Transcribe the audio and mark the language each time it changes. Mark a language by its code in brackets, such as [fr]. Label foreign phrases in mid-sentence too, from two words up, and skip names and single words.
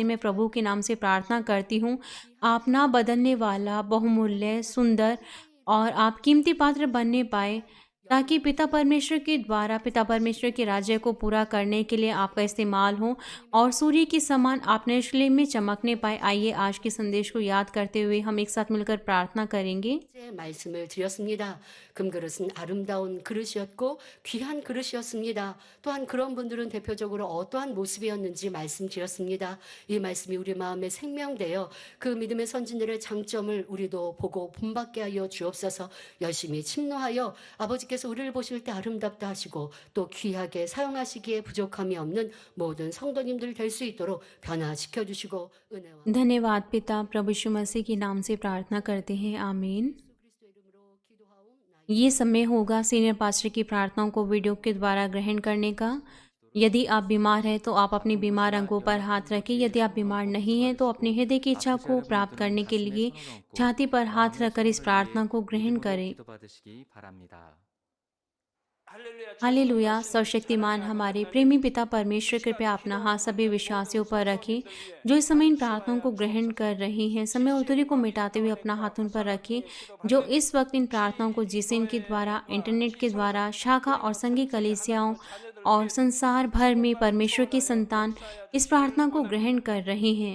[hi] मैं प्रभु के नाम से प्रार्थना करती हूँ, आप ना बदलने वाला, बहुमूल्य, सुंदर और आप कीमती पात्र बनने पाए, ताकि पिता परमेश्वर के द्वारा पिता परमेश्वर के राज्य को पूरा करने के लिए आपका इस्तेमाल हो और सूर्य के समान आप यरूशलेम में चमकने पाए। आइए आज के संदेश को याद करते हुए हम एक साथ मिलकर प्रार्थना करेंगे। [ko] 제 말씀을 드렸습니다. 금그릇은 아름다운 그릇이었고 귀한 그릇이었습니다. 또한 그런 분들은 대표적으로 어떠한 모습이었는지 말씀드렸습니다. 이 말씀이 우리 마음에 생명되어 그 믿음의 선진들의 장점을 우리도 보고 본받게 하여 주옵소서. 열심히 침노하여 아버지께서 우리를 보실 때 아름답다 하시고 또 귀하게 사용하시기에 부족함이 없는 모든 성도님들 될 수 있도록 변화시켜 주시고 은혜와 [hi] धन्यवाद पिता, प्रभु यीशु मसीह के नाम से प्रार्थना करते हैं, आमीन। [ko] 그리스도 이름으로 기도하옵나이다. [hi] ये समय होगा [en] senior pastor [hi] की प्रार्थनाओं को वीडियो के द्वारा ग्रहण करने का। यदि आप बीमार हैं तो आप अपने बीमार अंगों पर हाथ रखें। यदि आप बीमार नहीं हैं तो अपने हृदय की इच्छा को प्राप्त करने के लिए छाती पर हाथ रखकर इस प्रार्थना को ग्रहण करें। [ko] 기도받으시기 바랍니다. [hi] हालेलुया। सर्वशक्तिमान हमारे प्रेमी पिता परमेश्वर, कृपया अपना हाथ सभी विश्वासियों पर रखें जो इस समय इन प्रार्थनाओं को ग्रहण कर रही हैं। समय और दूरी को मिटाते हुए अपना हाथ उन पर रखें जो इस वक्त इन प्रार्थनाओं को जीसीएन के द्वारा, इंटरनेट के द्वारा, शाखा और संघी कलीसियाओं और संसार भर में परमेश्वर की संतान इस प्रार्थना को ग्रहण कर रहे हैं।